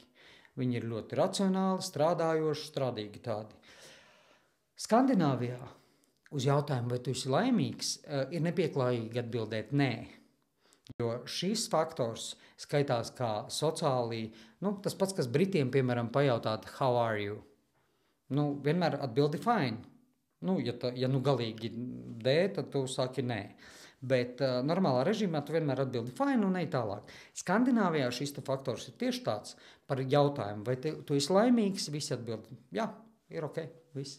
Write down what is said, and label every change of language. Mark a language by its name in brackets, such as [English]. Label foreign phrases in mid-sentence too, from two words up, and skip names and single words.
[Latvian] Viņi ir ļoti racionāli, strādājoši, strādīgi tādi. Skandināvijā uz jautājumu, vai tu esi laimīgs, ir nepieklājīgi atbildēt nē. Jo šis faktors skaitās kā sociāli, tas pats, kas Britiem, piemēram, pajautāt, [English] how are you? [Latvian] Vienmēr atbildi fine. Ja galīgi D, tad tu saki nē. Bet normālā režīmā tu vienmēr atbildi fine un ej tālāk. Skandināvijā šis faktors ir tieši tāds par jautājumu, vai tu esi laimīgs, visi atbildi, jā, ir ok, viss.